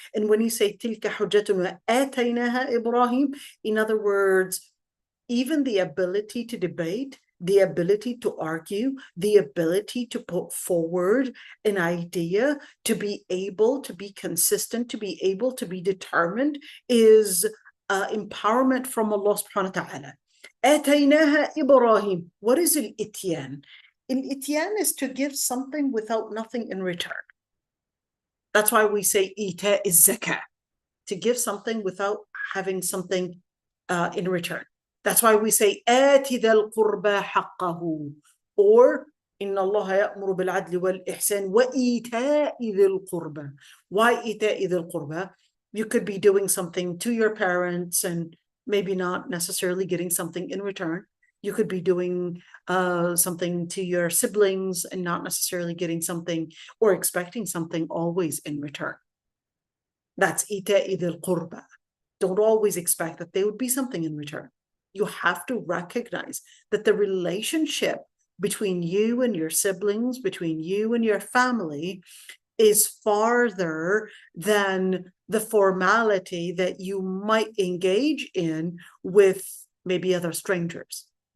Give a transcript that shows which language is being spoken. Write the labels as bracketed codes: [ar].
[en] And when you say [ar] تِلْكَ حُجَّتُنَا آتَيْنَاهَا إِبْرَاهِيم, [en] in other words, even the ability to debate, the ability to argue, the ability to put forward an idea, to be able to be consistent, to be able to be determined, is empowerment from Allah subhanahu wa ta'ala. [ar] آتَيْنَاهَا إِبْرَاهِيم. [en] What is al-ityan? Al-ityan is to give something without nothing in return. That's why we say ita is zakah, to give something without having something in return. That's why we say [ar] آتِ ذَا الْقُرْبَى حَقَّهُ, or إِنَّ اللَّهَ يَأْمُرُ بِالْعَدْلِ وَالْإِحْسَانِ وَإِيتَاءِ ذِي الْقُرْبَى. Why إِيتَاءِ ذِي الْقُرْبَى? [en] You could be doing something to your parents and maybe not necessarily getting something in return. You could be doing something to your siblings and not necessarily getting something or expecting something always in return. [ar] That's إِيتَاءِ ذِي الْقُرْبَى. [en] Don't always expect that there would be something in return. You have to recognize that the relationship between you and your siblings, between you and your family, is farther than the formality that you might engage in with maybe other strangers.